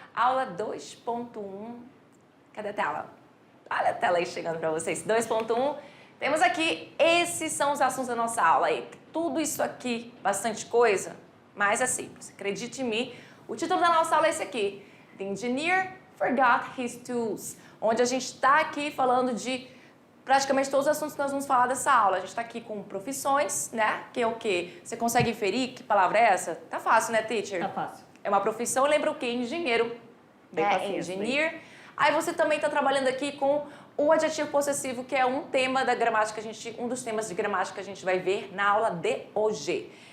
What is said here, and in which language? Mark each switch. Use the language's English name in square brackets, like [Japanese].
[Portuguese] Aula 2.1. Cadê a tela? Olha a tela aí chegando para vocês. 2.1. Temos aqui, esses são os assuntos da nossa aula aí. Tudo isso aqui, bastante coisa, mas é simples. Acredite em mim. O título da nossa aula é esse aqui. [English] The Engineer Forgot His Tools. [Portuguese] Onde a gente está aqui falando de praticamente todos os assuntos que nós vamos falar dessa aula. A gente está aqui com profissões, né? Que é o quê? Você consegue inferir que palavra é essa? Tá fácil, né, teacher? Tá fácil. É uma profissão, lembra o quê? Engenheiro. Bem facinho, [English] engineer. [Portuguese] Aí você também está trabalhando aqui com o adjetivo possessivo, que é um tema da gramática, um dos temas de gramática que a gente vai ver na aula de hoje.